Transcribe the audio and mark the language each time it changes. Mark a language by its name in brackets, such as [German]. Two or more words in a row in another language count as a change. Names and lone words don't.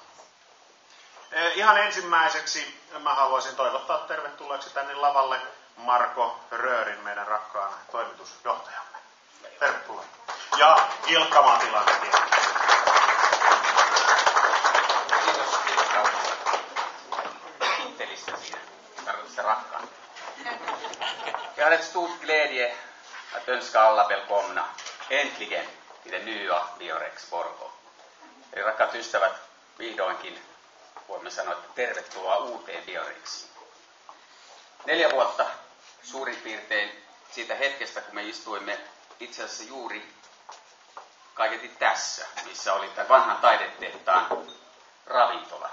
[Finnish] Ihan ensimmäiseksi mä haluaisin toivottaa tervetulleeksi tänne lavalle Marko Röörin, meidän rakkaan toimitusjohtajamme. Tervetuloa. Ja Ilkka Matilainen. Kiitos. Tittelistä siinä. Tarkoitus se rakkaan. [Swedish] Jag har ett stort glädje att önska alla välkomna äntligen till det nya Biorex Porvoo. [Finnish] Eli rakkaat ystävät, vihdoinkin voimme sanoa, että tervetuloa uuteen Biorexiin. 4 vuotta suurin piirtein siitä hetkestä, kun me istuimme itse asiassa juuri kaiketi tässä, missä oli tämän vanhan taidetehtaan ravintola.